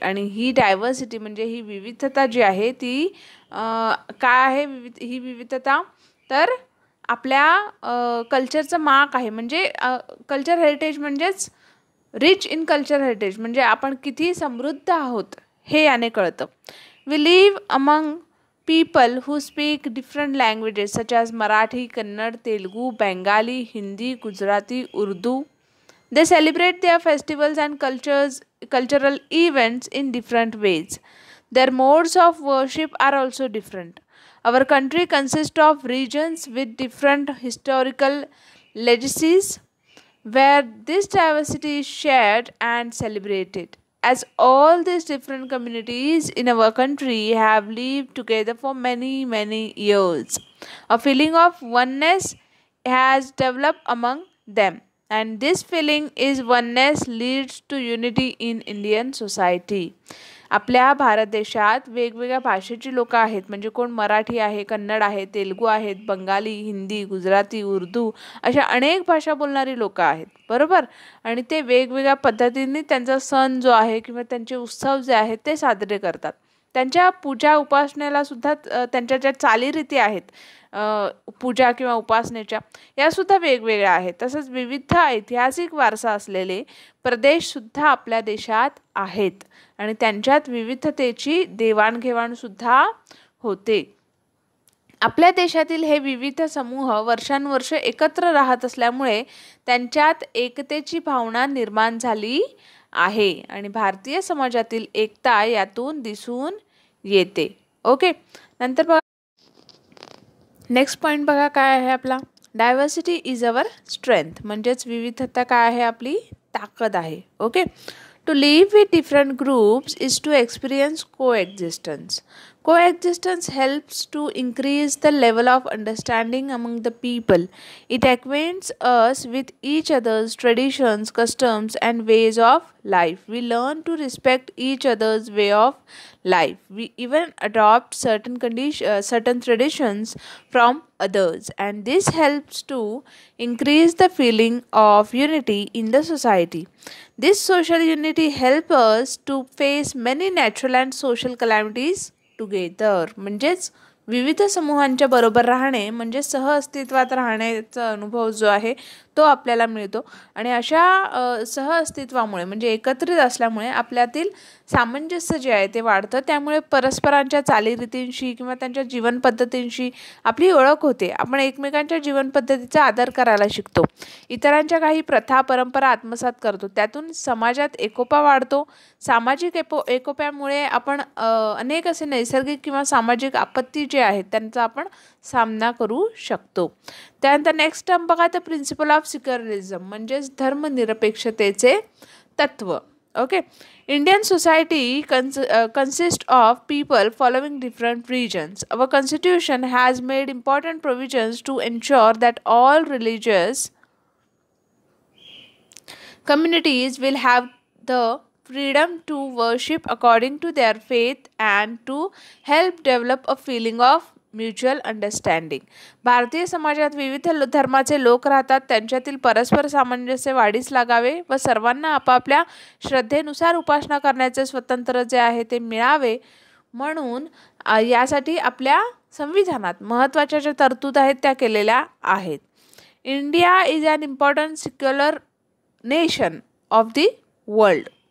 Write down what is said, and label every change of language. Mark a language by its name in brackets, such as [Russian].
[Marathi] आणि ही डायव्हर्सिटी म्हणजे ही विविधता जी आहे ती काय आहे, ही विविधता तर आपल्या कल्चरचं मार्क आहे. म्हणजे कल्चर हेरिटेज म्हणजेच [English] rich in culture heritage, [Marathi] म्हणजे आपण किती समृद्ध आहोत हे याने कळतं. [English] We live among people who speak different languages such as Marathi, Kannada, Telugu, Bengali, Hindi, Gujarati, Urdu. They celebrate their festivals and cultural events in different ways. Their modes of worship are also different. Our country consists of regions with different historical legacies where this diversity is shared and celebrated. As all these different communities in our country have lived together for many years, a feeling of oneness has developed among them, and this feeling is oneness leads to unity in Indian society. [Marathi] आपल्या भारत देशात वेगवेगळ्या भाषेची लोक आहेत, म्हणजे कोण मराठी आहे, कन्नड आहे, तेलुगू आहेत, बंगाली, हिंदी, गुजराती, उर्दू अशा अनेक भाषा बोलणारी लोक आहेत, बरोबर. आणि ते वेगवेगळ्या पद्धतीने त्यांचा सण जो आहे किंवा त्यांचे उत्सव जे आहेत ते साजरे करतात. त्यांच्या पूजा उपासनेला सुद्धा त्यांच्या ज्या चालीरीती आहेत पूजा किंवा उपासनेच्या यासुद्धा वेगवेगळ्या आहेत. तसंच विविध ऐतिहासिक वारसा असलेले प्रदेशसुद्धा आपल्या देशात आहेत आणि त्यांच्यात विविधतेची देवाणघेवाणसुद्धा होते. आपल्या देशातील हे विविध समूह वर्षानुवर्ष एकत्र राहत असल्यामुळे त्यांच्यात एकतेची भावना निर्माण झाली आहे आणि भारतीय समाजातील एकता यातून दिसून येते. ओके, नंतर बघा नेक्स्ट पॉईंट, बघा काय आहे आपला. [English] diversity is our strength, [Marathi] म्हणजेच विविधता काय आहे, आपली ताकद आहे. Okay. [English] To live with different groups is to experience coexistence. Coexistence helps to increase the level of understanding among the people. It acquaints us with each other's traditions, customs, and ways of life. We learn to respect each other's way of life. We even adopt certain traditions from others, and this helps to increase the feeling of unity in the society. This social unity helps us to face many natural and social calamities together. [Marathi] म्हणजेच विविध समूहांच्या बरोबर राहणे म्हणजे सहअस्तित्वात राहण्याचा अनुभव जो आहे तो आपल्याला मिळतो. आणि अशा सहअस्तित्वामुळे म्हणजे एकत्रित असल्यामुळे आपल्यातील सामंजस्य जे आहे ते वाढतं. त्यामुळे परस्परांच्या चालीरीतींशी किंवा त्यांच्या जीवनपद्धतींशी आपली ओळख होते. आपण एकमेकांच्या जीवनपद्धतीचा आदर करायला शिकतो. इतरांच्या काही प्रथा परंपरा आत्मसात करतो. त्यातून समाजात एकोपा वाढतो. सामाजिक एकोप्यामुळे आपण अनेक असे नैसर्गिक किंवा सामाजिक आपत्ती जे आहेत त्यांचा आपण सामना करू शकतो. त्यानंतर नेक्स्ट टर्म बघा, [English] the principle of secularism [Marathi] म्हणजेच धर्मनिरपेक्षतेचे तत्व. [English] Okay, Indian society consists of people following different religions. Our constitution has made important provisions to ensure that all religious communities will have the freedom to worship according to their faith and to help develop a feeling of mutual understanding. [Marathi] भारतीय समाजात विविध धर्माचे लोक राहतात. त्यांच्यातील परस्पर सामंजस्य वाढीस लागावे व सर्वांना आपापल्या श्रद्धेनुसार उपासना करण्याचे स्वातंत्र्य जे आहे ते मिळावे म्हणून यासाठी आपल्या संविधानात महत्त्वाच्या ज्या तरतूद आहेत त्या केलेल्या आहेत. [English] India is an important secular nation of the world.